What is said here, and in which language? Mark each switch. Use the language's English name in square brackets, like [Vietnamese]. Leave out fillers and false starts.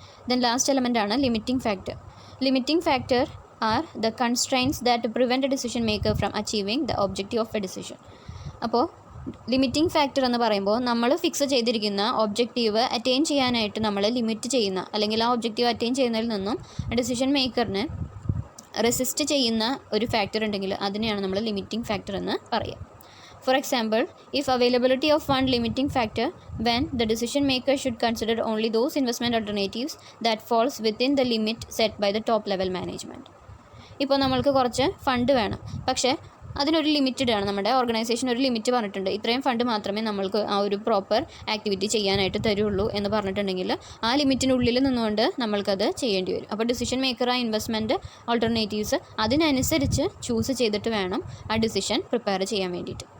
[English] Then last element ആണ് limiting factor. Limiting factor are the constraints that prevent a decision maker from achieving the objective of a decision. [Malayalam] അപ്പോൾ limiting factor എന്ന് പറയുമ്പോൾ നമ്മൾ fix ചെയ്തിരിക്കുന്ന objective attain ചെയ്യാനായിട്ട് നമ്മൾ limit ചെയ്യുന്ന, അല്ലെങ്കിൽ ആ ഒബ്ജക്റ്റീവ് അറ്റൈൻ ചെയ്യുന്നതിൽ നിന്നും ഡിസിഷൻ മേക്കറിനെ റെസിസ്റ്റ് ചെയ്യുന്ന ഒരു ഫാക്ടർ ഉണ്ടെങ്കിൽ അതിനെയാണ് നമ്മൾ ലിമിറ്റിംഗ് ഫാക്ടർ എന്ന് പറയുക. [English] For example, if availability of one limiting factor, when the decision maker should consider only those investment alternatives that falls within the limit set by the top level management. [Malayalam] ഇപ്പോൾ നമ്മൾക്ക് കുറച്ച് fund വേണം, പക്ഷേ അതിനൊരു limited ആണ്, നമ്മുടെ organisation ഒരു limit പറഞ്ഞിട്ടുണ്ട്, ഇത്രയും ഫണ്ട് മാത്രമേ നമ്മൾക്ക് ആ ഒരു പ്രോപ്പർ ആക്ടിവിറ്റി ചെയ്യാനായിട്ട് തരുള്ളൂ എന്ന് പറഞ്ഞിട്ടുണ്ടെങ്കിൽ ആ ലിമിറ്റിനുള്ളിൽ നിന്നുകൊണ്ട് നമ്മൾക്കത് ചെയ്യേണ്ടി വരും. അപ്പോൾ ഡിസിഷൻ മേക്കർ ആ ഇൻവെസ്റ്റ്മെൻറ്റ് ഓൾട്ടർനേറ്റീവ്സ് അതിനനുസരിച്ച് ചൂസ് ചെയ്തിട്ട് വേണം ആ ഡിസിഷൻ പ്രിപ്പയർ ചെയ്യാൻ വേണ്ടിയിട്ട്.